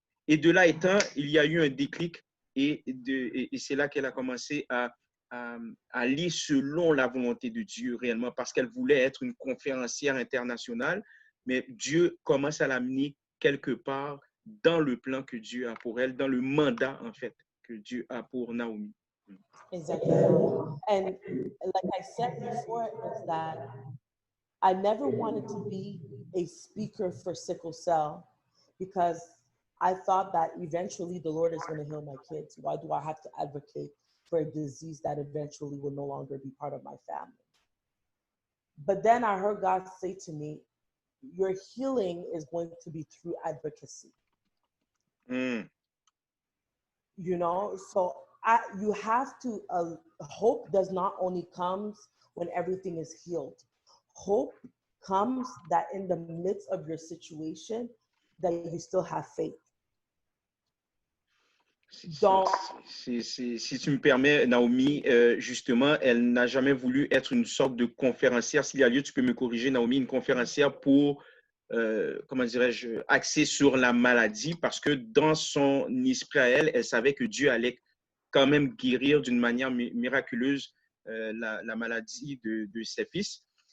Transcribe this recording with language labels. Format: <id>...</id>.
<fr>Et de là étant, il y a eu un déclic et c'est là qu'elle a commencé à aller selon la volonté de Dieu réellement parce qu'elle voulait être une conférencière internationale, mais Dieu commence à l'amener quelque part dans le plan que Dieu a pour elle, dans le mandat en fait que Dieu a pour Naomi.</fr> <en>Exactly. And like I said before, is that I never wanted to be a speaker for sickle cell because I thought that eventually the Lord is going to heal my kids. Why do I have to advocate for a disease that eventually will no longer be part of my family? But then I heard God say to me, your healing is going to be through advocacy. You know, so you have to, hope does not only comes when everything is healed. Hope comes that in the midst of your situation, that you still have faith.</en> <fr>Donc, si tu me permets, Naomi, justement, elle n'a jamais voulu être une sorte de conférencière. S'il y a lieu, tu peux me corriger, Naomi, une conférencière pour, comment dirais-je, axée sur la maladie, parce que dans son esprit à elle, elle savait que Dieu allait quand même guérir d'une manière miraculeuse la maladie de ses fils.</fr>